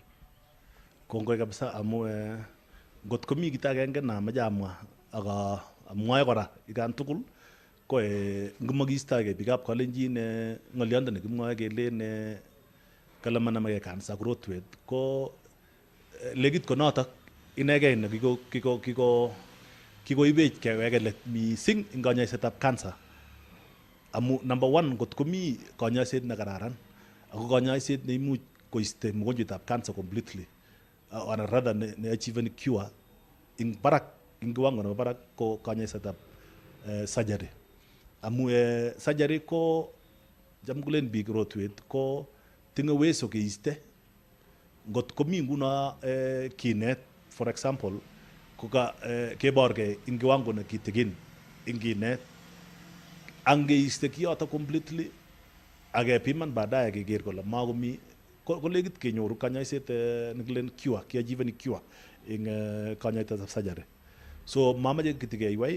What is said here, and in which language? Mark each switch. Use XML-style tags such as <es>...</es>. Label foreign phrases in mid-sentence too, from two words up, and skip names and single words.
<kln>Kongoi kabisa amu ngot komi kit agenge namache amwa aka amwae kora ikan tugul ko ngomakiistoegei biikab kalenjin ng'oliondo nekimwoe kelen kale manamegei cancer ak rotwet ko legit ko notok inegei ne kikoibech keweke let mising eng kanyoisetab cancer amu number one ngot komi kanyoiset nekararan ako kanyoiset neimuch koiste mgonjwetab cancer completely</kln> <en>or rather</en> <kln>ne achieveni cure ing barak ing kiwango nebo barak ko kanyoisetab surgery amu surgery ko jam kulen biik rotwet ko tinge uwezo keiste ngot komi nguno kinet</kln> <en>for example</en> <kln>koka keborgei ing kiwango nekitigin ing kinet angeiste kiyoto completely akepiman baadaye keker kole makomi ko legit kenyoru kanyoiset nekilen cure kiachieveni cure ing kanyoisetab surgery so mamache kitikeiwai</kln>